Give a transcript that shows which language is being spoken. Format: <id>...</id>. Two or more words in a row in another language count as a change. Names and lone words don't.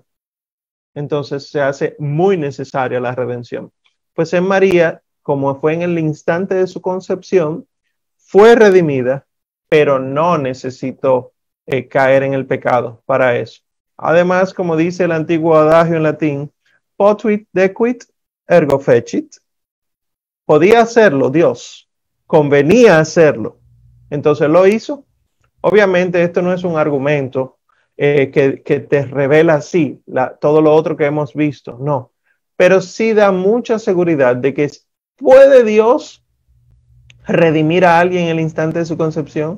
<es>Entonces se hace muy necesaria la redención. Pues en María, como fue en el instante de su concepción, fue redimida, pero no necesitó caer en el pecado para eso. Además, como dice el antiguo adagio en latín,</es> <la>potuit dequit ergo fecit.</la> <es>Podía hacerlo Dios, convenía hacerlo, entonces lo hizo. Obviamente esto no es un argumento que te revela así todo lo otro que hemos visto, no. Pero sí da mucha seguridad de que ¿puede Dios redimir a alguien en el instante de su concepción?</es>